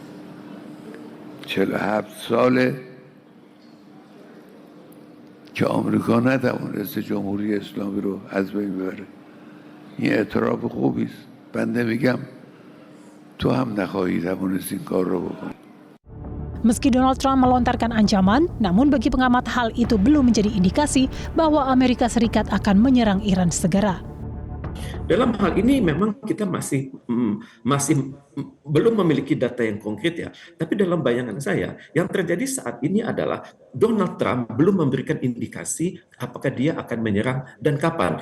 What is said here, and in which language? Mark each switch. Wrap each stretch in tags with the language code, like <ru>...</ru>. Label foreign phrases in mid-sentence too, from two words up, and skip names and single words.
<fa>47 ساله که آمریکا نتوانسته جمهوری اسلامی رو از بین ببره. این اعتراف خوبی است. بنده میگم تو هم نخواهی توانست این کار رو بکنی.</fa> <id>Meski Donald Trump melontarkan ancaman, namun bagi pengamat hal itu belum menjadi indikasi bahwa Amerika Serikat akan menyerang Iran segera. Dalam hal ini memang kita masih belum memiliki data yang konkret ya. Tapi dalam bayangan saya, yang terjadi saat ini adalah Donald Trump belum memberikan indikasi apakah dia akan menyerang dan kapan.</id>